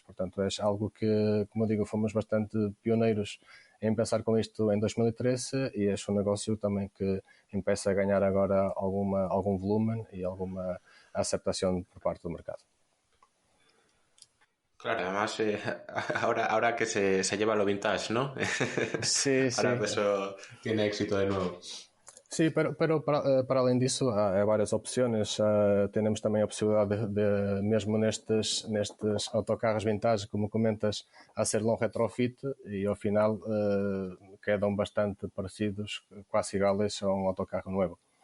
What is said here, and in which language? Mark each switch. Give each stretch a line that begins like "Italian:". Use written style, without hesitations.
Portuguese: Portanto, é algo que, como digo, fomos bastante pioneiros em pensar com isto em 2013 e é um negócio também que começa a ganhar agora algum volume e alguma aceptação por parte do mercado.
Spanish: Claro, además ahora que se lleva lo vintage, ¿no? Sí, ahora que eso tiene éxito de nuevo. Sí, pero
Portuguese: para além disso há várias opções. Temos também a possibilidade de mesmo nestes autocarros vintage, como comentas, a ser um retrofit e ao final quedam bastante parecidos, quase iguais a um autocarro novo.